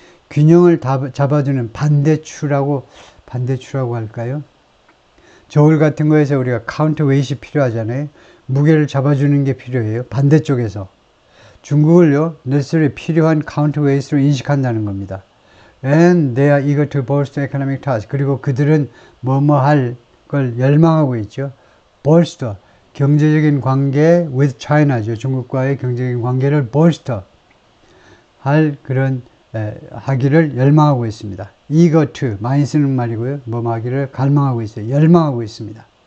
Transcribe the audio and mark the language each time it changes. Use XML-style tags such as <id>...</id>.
<ko>균형을 잡아주는 반대추라고 할까요? 저울 같은 거에서 우리가 counterweight이 필요하잖아요. 무게를 잡아주는 게 필요해요. 반대쪽에서. 중국을요, necessary 필요한 counterweight으로 인식한다는 겁니다.</ko> <en>And they are eager to bolster economic ties.</en> <ko>그리고 그들은 뭐뭐 할 걸 열망하고 있죠. bolster, 경제적인 관계</ko> <en>with China</en> <ko>죠. 중국과의 경제적인 관계를 bolster 할 그런 하기를 열망하고 있습니다.</ko> <en>eager to,</en> <ko>많이 쓰는 말이고요. 뭐뭐 하기를 갈망하고 있어요. 열망하고 있습니다.</ko>